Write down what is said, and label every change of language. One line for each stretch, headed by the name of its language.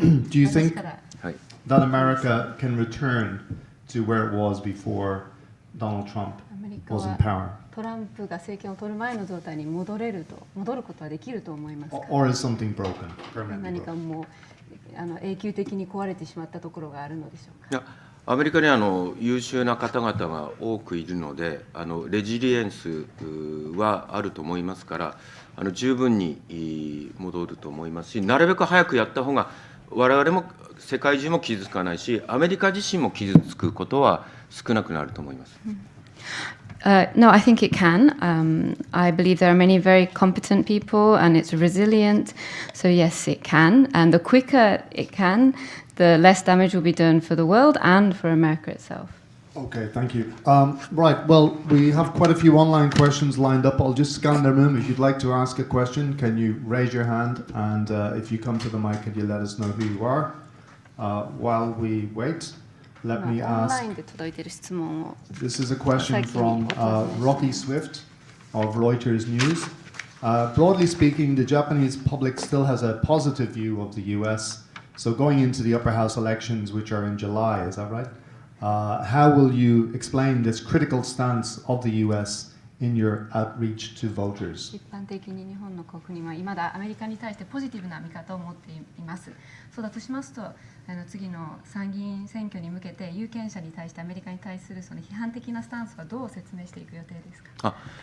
English: Do you think that America can return to where it was before Donald Trump was in power?
Japanese: トランプが政権を取る前の状態に戻ることはできると思いますか
English: Or is something broken?
Japanese: 何かもう永久的に壊れてしまったところがあるのでしょうか。いや、アメリカには優秀な方々が多くいるので、レジリエンスはあると思いますから、十分に戻ると思いますし、なるべく早くやった方が我々も世界中も傷つかないし、アメリカ自身も傷つくことは少なくなると思います。
English: No, I think it can. I believe there are many very competent people and it's resilient. So yes, it can. And the quicker it can, the less damage will be done for the world and for America itself. Okay, thank you. Right, well, we have quite a few online questions lined up. I'll just scan the room. If you'd like to ask a question, can you raise your hand? And if you come to the mic, can you let us know who you are? While we wait, let me ask. This is a question from Rocky Swift of Reuters News. Broadly speaking, the Japanese public still has a positive view of the US. So going into the upper house elections, which are in July, is that right? How will you explain this critical stance of the US in your outreach to voters?
Japanese: 一般的に日本の国民は未だアメリカに対してポジティブな見方を持っています。そうだとしますと、次の参議院選挙に向けて有権者に対してアメリカに対するその批判的なスタンスはどう説明していく予定ですか。